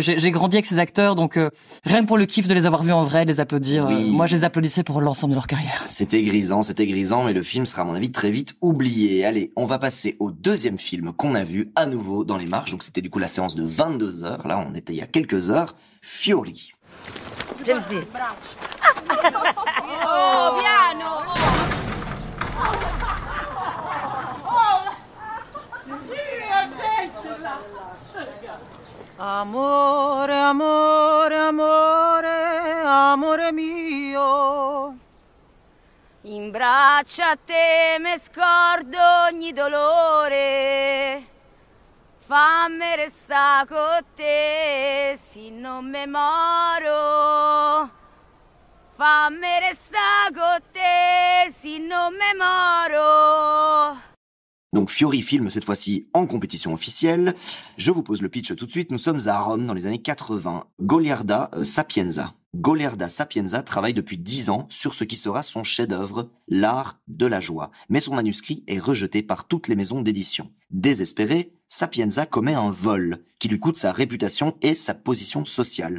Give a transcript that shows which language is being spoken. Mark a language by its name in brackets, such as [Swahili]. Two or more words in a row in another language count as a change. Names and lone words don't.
[French] J'ai grandi avec ces acteurs, donc rien que pour le kiff de les avoir vus en vrai, de les applaudir. Oui. Moi, je les applaudissais pour l'ensemble de leur carrière. C'était grisant, mais le film sera à mon avis très vite oublié. Allez, on va passer au deuxième film qu'on a vu à nouveau dans les marches. Donc c'était du coup la séance de 22 heures. Là, on était il y a quelques heures. Fiori. James Dean. [Italian] Oh, piano! Amore, amore, amore, amore mio. In braccia a te me scordo ogni dolore. Fammi resta con te, si non me moro. Fammi resta con te, si non me moro. [French] Donc Fiori film cette fois-ci en compétition officielle. Je vous pose le pitch tout de suite. Nous sommes à Rome dans les années 80. Goliarda Sapienza. Goliarda Sapienza travaille depuis 10 ans sur ce qui sera son chef-d'œuvre, L'Art de la joie. Mais son manuscrit est rejeté par toutes les maisons d'édition. Désespéré, Sapienza commet un vol qui lui coûte sa réputation et sa position sociale.